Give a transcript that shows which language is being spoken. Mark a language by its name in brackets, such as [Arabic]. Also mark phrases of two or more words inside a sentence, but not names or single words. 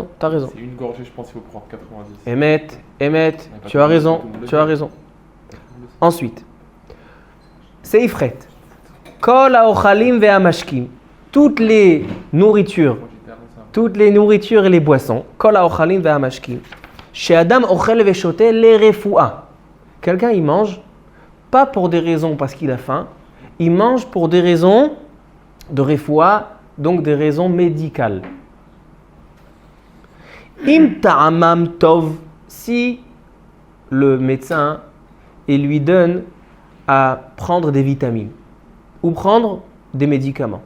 [French] C'est une gorgée, je pense qu'il faut prendre 90. Emet, tu as raison. Ensuite, Seifret. [Hebrew] כל האוכלים והמשקים. [French] Toutes les nourritures et les boissons. [Hebrew] כל האוכלים והמשקים. שאדם אוכל ושותה לרפואה. [French] Quelqu'un, il mange, pas pour des raisons parce qu'il a faim, il mange pour des raisons de refu'a, donc des raisons médicales. [Hebrew] אם טעמם טוב, [French] si le médecin il lui donne à prendre des vitamines ou prendre des médicaments.